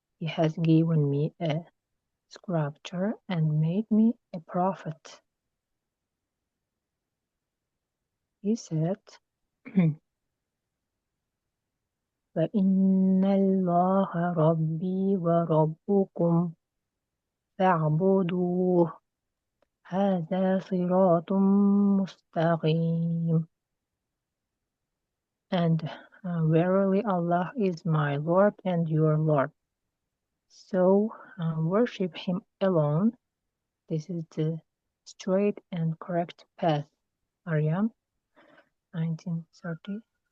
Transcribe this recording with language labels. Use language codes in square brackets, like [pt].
[en] He has given me a scripture and made me a prophet. He said, [ar] فإن الله ربي وربكم فاعبدوه هذا صراط مستقيم. [en] And verily Allah is my Lord and your Lord. So worship Him alone. This is the straight and correct path. Maryam 1936.